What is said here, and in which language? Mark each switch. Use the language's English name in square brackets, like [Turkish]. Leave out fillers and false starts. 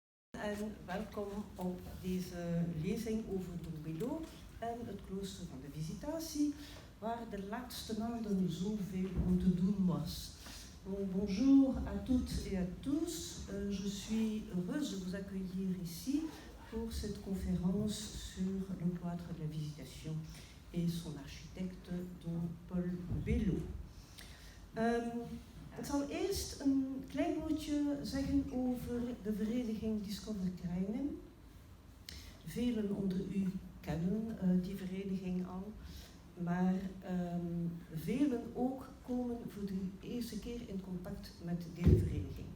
[Dutch] en welkom op deze lezing over Don Belo en het klooster van de Visitatie, waar de laatste maanden zoveel om te doen was. [French] Donc, bonjour à toutes et à tous, je suis heureuse de vous accueillir ici pour cette conférence sur le cloître de la Visitation et son architecte Don Paul Belo. [Dutch] Ik zal eerst een klein woordje zeggen over de vereniging Discover Krainem. Velen onder u kennen die vereniging al, maar velen ook komen voor de eerste keer in contact met deze vereniging.